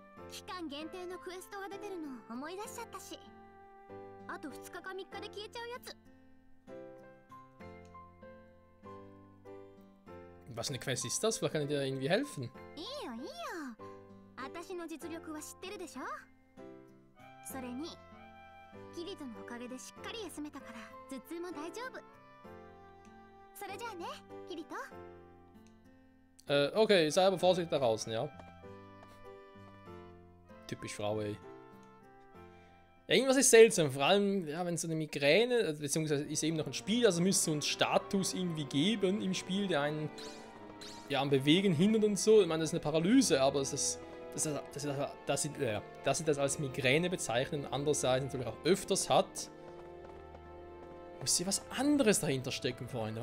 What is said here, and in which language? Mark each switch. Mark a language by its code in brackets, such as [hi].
[ja] 期間限定のクエストが出てるの思い出しちゃったし。あと2日か3日で消えちゃうやつ。 [de] Was für eine Quest ist das? Vielleicht kann ich dir irgendwie helfen. [ja] いいよいいよ。私の実力は知ってるでしょ。それにキリトのおかげでしっかり休めたから頭痛も大丈夫。それじゃあね、キリト。 [de] Okay, sei aber vorsichtig da draußen, ja. Typisch Frau, ey. Ja, irgendwas ist seltsam, vor allem, ja, wenn so eine Migräne, beziehungsweise ist eben noch ein Spiel, also müsste so einen Status irgendwie geben im Spiel, der einen ja, am Bewegen hindert und so. Ich meine, das ist eine Paralyse, aber dass sie das als Migräne bezeichnen, andererseits natürlich auch öfters hat, muss hier was anderes dahinter stecken, Freunde.